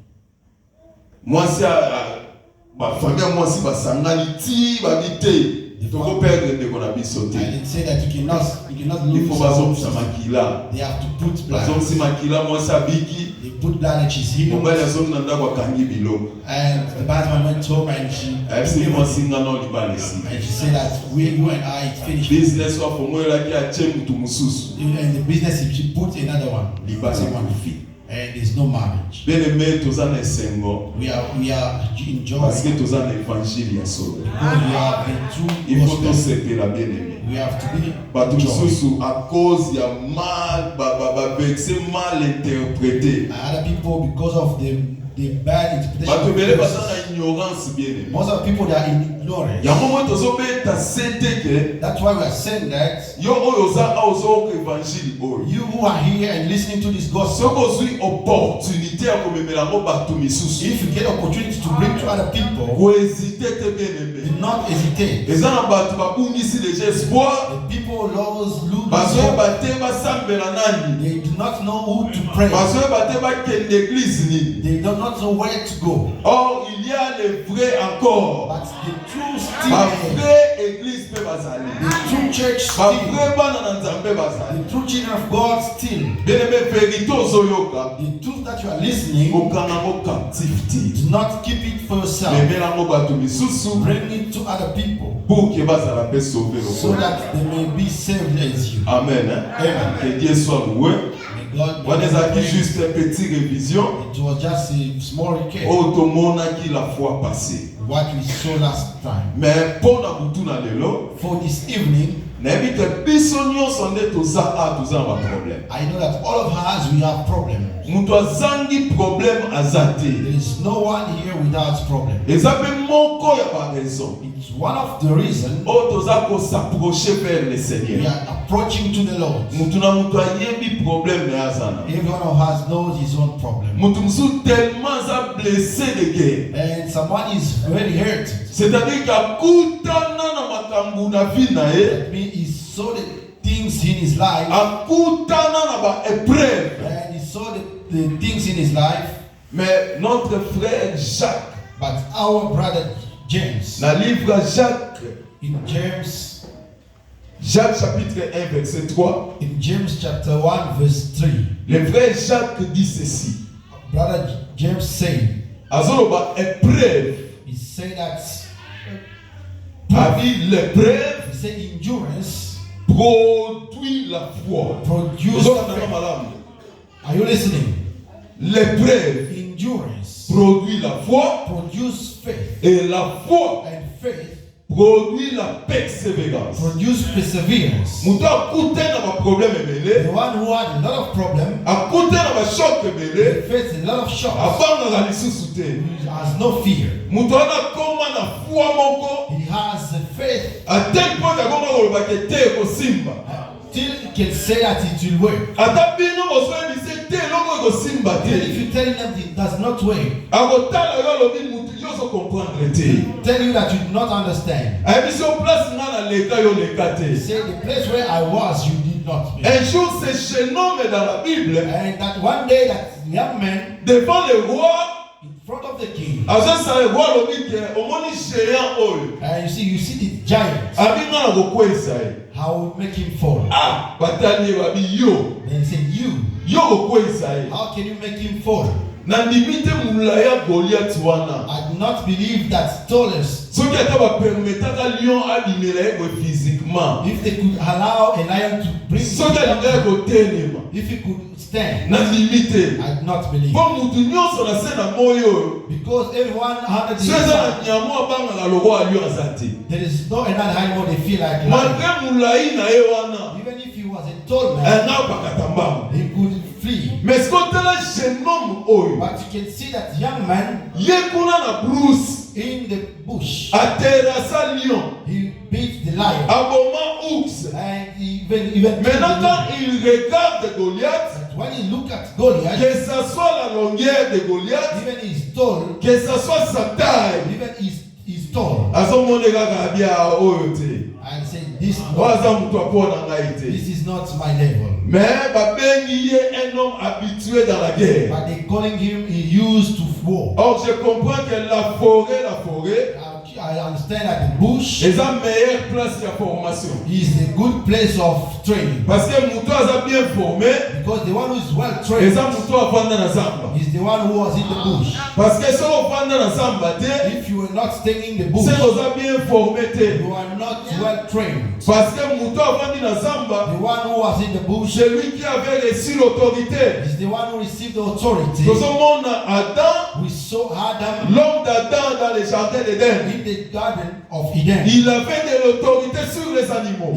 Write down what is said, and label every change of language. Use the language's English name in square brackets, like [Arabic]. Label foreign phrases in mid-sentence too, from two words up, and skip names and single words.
[Lingala] Mwasi ba famille mwasi basangani ti ba bite. Toko perdre ndeko na biso te. [English] And it said that you cannot [French] Il faut [English] lose. [Lingala] bazongisa makila. [English] They have to put blood. [Lingala] Bazongisi makila mwasi abiki. [English] They put blood and she's healed. [Lingala] Mobali azongi na ndako akangi biloko. [English] And the husband went home and she [Lingala] Ayebisi mwasi ngana libala esi. [English] and she said that you and I finished. [Lingala] Business wa pomwelaki atie mutu mususu. [English] And the business, she put another one. [Lingala] Libala [English] Someone. [Lingala] ekufi. [English] And there's no marriage. [French] Bien aimé [Lingala] toza na esengo. [English] We are enjoying [French] Parce que [Lingala] toza na évangile ya solo. [English] because we are the true [French] Il faut [English] gospel. [Lingala] tosepela [French] bien aimé. [English] We have to be [Lingala] Bato [English] joy. [French] mosusu à cause ya mal vexe mal interprété. [English] Other people because of the bad [Lingala] Bato [English] interpretation. [Lingala] bele baza na ignorance [French] bien aimé. [English] Most of the people they are in ignorance. [Lingala] Yango mo tozobeta sete ke [English] That's why we are saying that [Lingala] yo oyo oza a ozoyoka évangile oyo. [English] you who are here and listening to this gospel, [Lingala] Soki ozwi opportunité ya komemela yango bato misusu. [English] if you get opportunity to bring to other people, [Lingala] Kohésite te [French] bien aimé. [English] do not hesitate. [Lingala] Eza na bato babungisi [French] déjà espoir. [English] The people lose [Lingala] Bazoyeba te basambela nani. [English] They do not know who to pray. [Lingala] Bazoyeba te bakende église nini. [English] They do not know where to go. [French] Or il y a les vrais encore. [English] But the true [Lingala] Ba [English] still, [French] vraie église [Lingala] pe bazali. [English] the true church [Lingala] Ba [English] still, [Lingala] vraie bana na nzambe bazali. [English] the true children of God still, [French] Bien aimé vérité ozoyoka. [English] the truth that you are listening, [Lingala] Okanga ngo captif te. [English] do not keep it for yourself. [Lingala] Memela ngo bato misusu. [English] Bring it to other people [French] Pour que [Lingala] bazala pe [French] sauver [English] so [Lingala] lokola. [English] that they may be saved as you. [Lingala] Amen. [English] Amen. [French] Que Dieu soit loué. [English] May God [French] On a dit juste une petite révision. [English] It was just a small recap [French] Otomonaki la fois passée. [English] what we saw last time. [French] Mais pour [Lingala] na butu na lelo, [English] For this evening, [Lingala] nayebi ke biso nyonso nde toza ba problème. [English] I know that all of us, we have problems. [Lingala] Mutu azangi problème azate. [English] There is no one here without problem. [Lingala] Eza pe moko ya ba raison. [English] It's one of the reasons [Lingala] O toza ko [French] s'approcher vers le [English] we [French] Seigneur. [English] are approaching to the Lord. [Lingala] Mutu na mutu ayebi problème na azana. [English] Every one of us knows his own problem. [Lingala] Mutu musu tellement za [French] blessé de guerre. [English] And someone is very hurt. [Lingala] C'est-à-dire qu'akutana na makambu na vie na ye. [English] That means he saw the things in his life. [Lingala] Akutana na ba épreuve. [English] And he saw the things in his life. [French] Mais notre frère Jacques, [English] But our brother James, [French] dans le livre Jacques, [English] in James [French] chapitre 1, verset 3, [English] in James chapter 1 verse 3, [French] le frère Jacques dit ceci. [English] brother James said, [Lingala] Azoloba épreuve, [English] he said that [French] avis l'épreuve [English] he said endurance [French] produit la foi. [English] produce [Lingala] Ozolanda na [English] faith. [Lingala] malamu. [English] Are you listening? [French] L'épreuve [English] Endurance [French] produit la foi [English] produce faith, [French] et la foi [English] and faith [French] produit la persévérance. [English] produce perseverance. [Lingala] Mutu akute na ba problème [English] The [Lingala] ebele, [English] one who had a lot of problems, [Lingala] akute na ba choc ebele, [English] faced a lot of shocks, [Lingala] abanga lisusu te. [English] he has no fear. [Lingala] Mutu ana koma na foi moko, [English] He has a faith [French] à tel point [Lingala] akoma koloba ke te kosimba. [English] till he can say that it will work. [Lingala] Ata bino bosoyebi se te eloko ekosimba [English] And if [Lingala] te. [English] you tell him that it does not work, [Lingala] Akotala yo alobi mutu nyonso comprendre te. [English] tell you that you do not understand. [Lingala] Ayebi so place nga na leka yo leka [English] He [Lingala] te. [English] said the place where I was, you did not. [French] Un jour ce jeune homme dans la Bible, [English] And that one day that young man [French] devant le roi, [English] in front of the king, [Lingala] azosala [French] le roi [Lingala] alobi ke omoni géant oyo. [English] and you see the giant, [Lingala] Abi nga na kokwesa ye. [English] how will make him fall. [Lingala] Ah, batali ye babi yo. [English] Then he said, [Lingala] Yo kokwesa ye. [English] how can you make him fall? [Lingala] Na ndimi te mulaya Goliath wana. [English] I do not believe that tallest, [Lingala] Soki ata bapermetaka lion abimela ye boye physiquement. [English] if they could allow a lion to bring [Lingala] Soki alingaki [English] him, [Lingala] kotelema. [English] if he could stand, [Lingala] Na ndimi te. [English] I do not believe. [Lingala] Po mutu nyonso na se na moyo oyo. [English] Because everyone under the [Lingala] So eza na [English] sun, [Lingala] nyamo abangaka lokwa lion aza te. [English] there is no another animal they feel like lion. [Lingala] Malgré mulai na ye wana. [English] Even if he was a tall man, [Lingala] Nga bakata mbango. [English] he could flee. [Lingala] Mais soki otala [French] jeune homme [Lingala] oyo. [English] But you can see that young man [Lingala] Ye kuna na Bruce. [English] in the bush, [Lingala] Aterrassa lion. [English] he beat the lion. [Lingala] Aboma ours. [English] And even [French] Maintenant quand il regarde Goliath. [English] that when you look at Goliath, [French] Que ça soit la longueur de Goliath. [English] even he's tall, [French] Que ça soit sa taille. [English] even he's tall. [Lingala] Azomone kaka bia oyo te. [English] I say this [Lingala] Waza mutu apona ngai te. [English] this is not my level. [French] Mais [Lingala] babengi ye [French] un homme habitué dans la guerre. [English] But they calling him he used to war. [French] Or je comprends que la forêt [English] I understand that the bush [French] est la meilleure place de formation. [English] is a good place of training. [French] Parce que [Lingala] mutu aza [French] bien formé. [English] Because the one who is well [French] Et [English] trained [Lingala] ça mutu avanda na zamba. [English] is the one who was in the bush. [French] Parce que si on [Lingala] vanda na zamba te, [English] If you were not staying in the bush, [Lingala] c'est oza [French] bien formé [Lingala] te. [English] you are not well trained. [French] Parce que [Lingala] mutu avandi na zamba, [English] The one who was in the bush [French] celui qui avait reçu l'autorité. [English] is the one who received the authority. [French] Dans ce monde, Adam, [English] We saw Adam [French] l'homme d'Adam dans le jardin d'Éden, [English] in the garden of Eden. [French] il avait de l'autorité sur les animaux.